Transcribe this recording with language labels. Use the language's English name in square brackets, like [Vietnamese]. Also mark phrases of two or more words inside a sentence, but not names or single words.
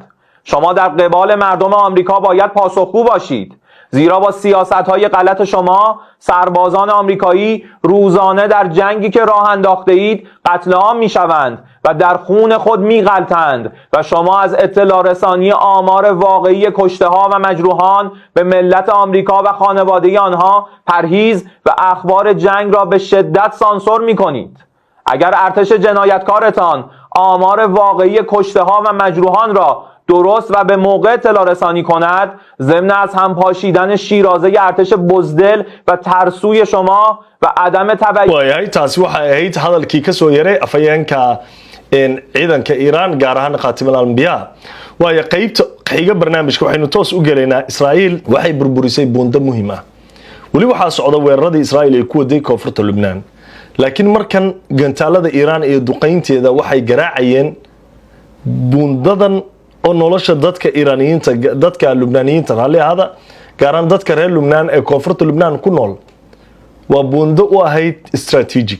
[Persian] شما در قبال مردم آمریکا باید پاسخگو باشید، زیرا با سیاست‌های غلط شما سربازان آمریکایی روزانه در جنگی که راه انداخته اید قتل عام می‌شوند و در خون خود می‌غلطند و شما از اطلاع رسانی آمار واقعی کشته‌ها و مجروحان به ملت آمریکا و خانواده آنها پرهیز و اخبار جنگ را به شدت سانسور می‌کنید. اگر ارتش جنایتکارتان آمار واقعی کشته‌ها و مجروحان را درست و به موقع اطلاع رسانی کند، ضمن از هم پاشیدن شیرازه ارتش بزدل و ترسوی شما و عدم تبعیض. [Somali] waayahay taasi waxa ahayd hadalkii ka soo yaray afayeenka ciidanka Iran gaar ahaan Qatim al-Anbiya. waaya qaybta xiga barnaamijka waxaynu toos u galeynaa Israa'iil waxay burburisay buundo muhiim ah. wali waxa socda weeraradii Israa'iil ee ku waday koonfurta Lubnaan, laakiin markan gantaalada Iran iyo duqeynteeda waxay garaacayeen buundadan oo nolosha dadka Iraniyiinta dadka Lubnaaniyiinta hali hada gaaran dadka reer Lubnaan ee koonfurta Lubnaan ku nool waa buundo u ahayd strategic.